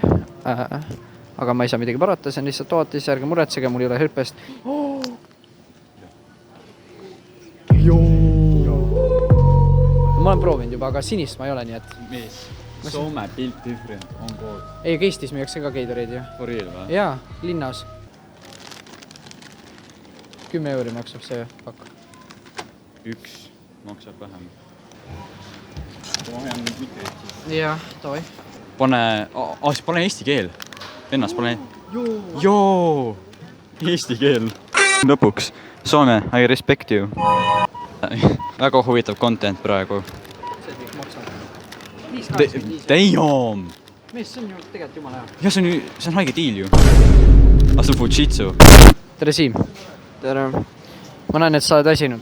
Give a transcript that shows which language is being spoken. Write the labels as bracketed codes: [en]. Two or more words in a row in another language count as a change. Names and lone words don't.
[et] aga ma ei saa midagi parata , see on lihtsalt ohatis , ärge muretsege , mul ei ole herpest . ma olen proovinud juba , aga sinist ma ei ole , nii et mees , Soome Built Different on kood . ei , Eestis müüakse ka Gatorade'i ju . [en] For real või ? [et] jaa , linnas . 10 euri maksab see pakk . üks maksab vähem . ma hoian nüüd mikrit siis . jah , davai . pane , siis pane eesti keel . Vennas pane . joo . Eesti keel . lõpuks , Soome , [en] I respect you . [et] väga huvitav content praegu . see kõik maksab . Damn . mees , see on ju tegelikult jumala hea . jah , see on haige diil ju . Astu Fujitsu . tere , Siim . tere . ma näen , et sa oled väsinud .